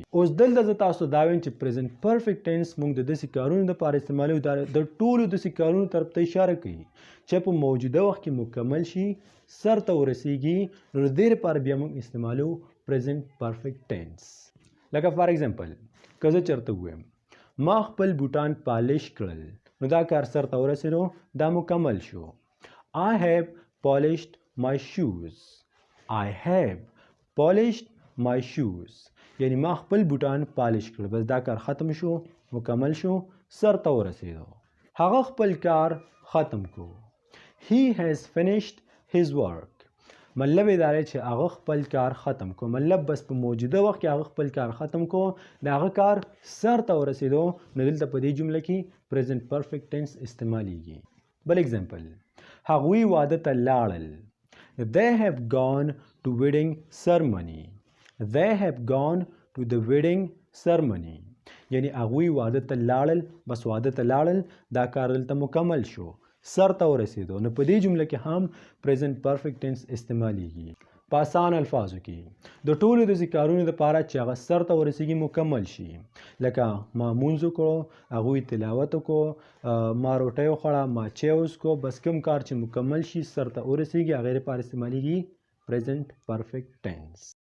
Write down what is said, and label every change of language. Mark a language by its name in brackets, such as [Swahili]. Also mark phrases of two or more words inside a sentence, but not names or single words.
[Pashto] اوس دلته زه تاسو ته دا وایم چې [English] present perfect tense [Pashto] موږ د داسې کارونو لپاره استعمالوو د ټولو داسې کارونو طرف ته اشاره کوي چې په موجوده وخت کې مکمل شي سر ته ورسیږي نو د دې لپاره بیا موږ استعمالوو [English] present perfect tense. [Pashto] لکه [English] for example [Pashto] که زه چېرته ووایم ما خپل بوټان پالش کړل نو دا کار سر ته ورسېدو دا مکمل شو. [English] I have polished my shoes. I have polished my shoes. [Pashto] یعنی ما خپل بوټان پالش کړل بس دا کار ختم شو مکمل شو سر ته ورسېدو. هغه خپل کار ختم کو. [English] He has finished his work. [Pashto] مطلب دا دی چې هغه خپل کار ختم کو مطلب بس په موجوده وخت کې هغه خپل کار ختم کو د هغه کار سر ته ورسېدو نو دلته په دې جمله کې [English] present perfect tense [Pashto] استعمالیږي. بل اگزامپل هغوی واده ته لاړل. [English] They have gone to wedding ceremony. They have gone to the wedding ceremony. [Pashto] یعنی هغوی واده ته لاړل بس واده ته لاړل دا کار دلته مکمل شو سر ته ورسېدو نو په دې جمله کې هم [English] present perfect tense [Pashto] استعمالیږي. په آسان الفاظو کې د ټولو داسې کارونو لپاره چې هغه سر ته ورسیږي مکمل شي لکه ما مونځ وکړو هغوی تلاوت وکړو ما روټۍ وخوړه ما چای وڅښو بس کوم کار چې مکمل شي سر ته ورسیږي هغې لپاره استعمالیږي [English] present perfect tense.